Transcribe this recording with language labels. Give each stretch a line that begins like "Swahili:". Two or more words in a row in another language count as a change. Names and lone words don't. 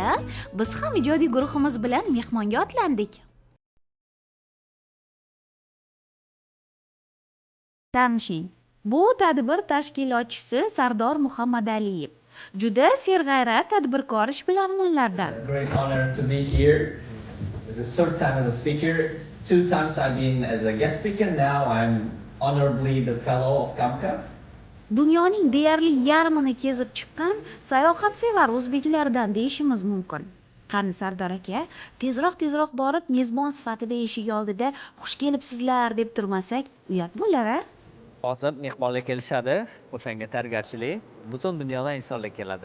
Uzbek: Biz ham ijodiy guruhimiz bilan mehmonga otlandik. Tanishing. Bu tadbir tashkilotchisi Sardor Muhammadaliyev. Juda serg'ayrat tadbirkor ishbilarmonlardan.
English: Great honor to be here. It's the third time as a speaker. 2 times I've been as a guest speaker. Now I'm honorably the fellow of Kamka.
Uzbek: Dunyoning deyarli yarmini kezib chiqqan sayohatsevar o'zbeklardan deyishimiz mumkin. Qani Sardor aka, tezroq borib mezbon sifatida eshik oldida xush kelibsizlar deb turmasak, uyat bo'lar-a? Hozir mehmonlar kelishadi, o'shanga tayyorgarchilik, butun dunyodan insonlar keladi.